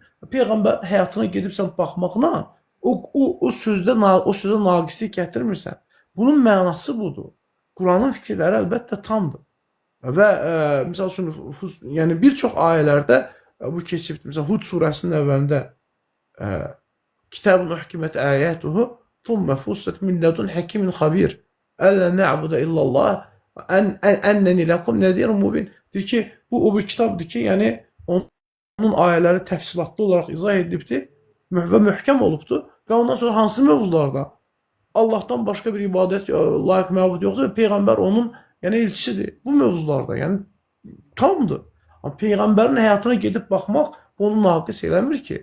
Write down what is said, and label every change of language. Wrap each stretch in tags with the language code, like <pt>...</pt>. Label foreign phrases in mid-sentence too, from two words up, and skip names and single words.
<az>Peyğəmbər həyatına gedib sən baxmaqla, o sözdə naqislik gətirmirsən. Bunun mənası budur. Quranın fikirləri əlbəttə tamdır. Və misal üçün yəni bir çox ayələrdə bu keçib, məsələn Hud surəsinin əvvəlində</az> <ar>كتاب أحكمت آياته ثم فصلت من لدن حكيم خبير ألا نعبد إلا الله إنني لكم نذير مبين.</ar> <az>Deyir ki, bu o bir kitabdır ki, yəni onun ayələri təfsilatlı olaraq izah edilibdir və möhkəm olubdur və ondan sonra hansı mövzularda Allahdan başqa bir ibadət layiq məbud yoxdur və Peyğəmbər onun yəni elçisidir. Bu mövzularda, yəni tamdır. Amma Peyğəmbərin həyatına gedib baxmaq onu naqis eləmir ki.</az>